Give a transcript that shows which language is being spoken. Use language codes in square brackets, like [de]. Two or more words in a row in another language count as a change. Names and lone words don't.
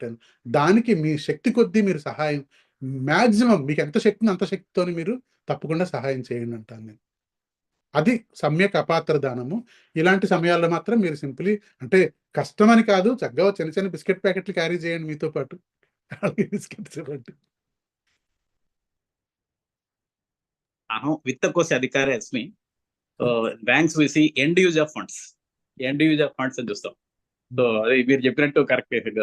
[te] దానికి మీ శక్తి కొద్దీ మీరు సహాయం, మ్యాక్సిమం మీకు ఎంత శక్తి అంత శక్తితో మీరు తప్పకుండా సహాయం చేయండి అంటాను నేను. అది సమ్యక్ అపాత్ర దానము. ఇలాంటి సమయాల్లో మాత్రం మీరు సింపుల్లీ, అంటే కష్టమని కాదు, చక్కగా చిన్న చిన్న [en] biscuit packets [te] క్యారీ చేయండి మీతో పాటు. బిస్కెట్స్ ఇవ్వండి. [sa] अहं वित्तकोशे अधिकारी अस्मि. [en] banks vis-a-vis end use of funds [te] అని చూస్తాం. సో అది మీరు చెప్పినట్టు కరెక్ట్.